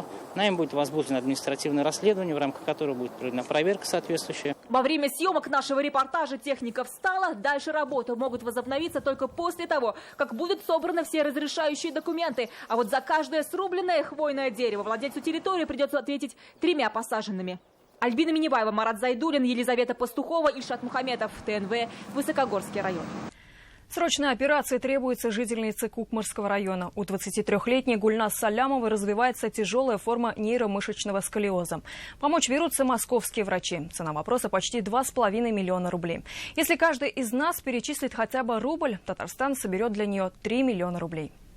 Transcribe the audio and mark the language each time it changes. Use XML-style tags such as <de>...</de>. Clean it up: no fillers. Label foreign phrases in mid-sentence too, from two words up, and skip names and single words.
<ru>Нами будет возбуждено административное расследование, в рамках которого будет проведена проверка соответствующая. Во время съемок нашего репортажа техника встала. Дальше работы могут возобновиться только после того, как будут собраны все разрешающие документы. А вот за каждое срубленное хвойное дерево владельцу территории придется ответить 3 посаженными. Альбина Минибаева, Марат Зайдуллин, Елизавета Пастухова, Ильшат Мухаметов, ТНВ, Высокогорский район. Срочная операция требуется жительнице Кукмарского района. У 23-летней Гульназ Салямовой развивается тяжелая форма нейромышечного сколиоза. Помочь вернуться московские врачи. Цена вопроса почти 2,5 миллиона рублей. Если каждый из нас перечислит хотя бы рубль, Татарстан соберет для нее 3 миллиона рублей.</ru>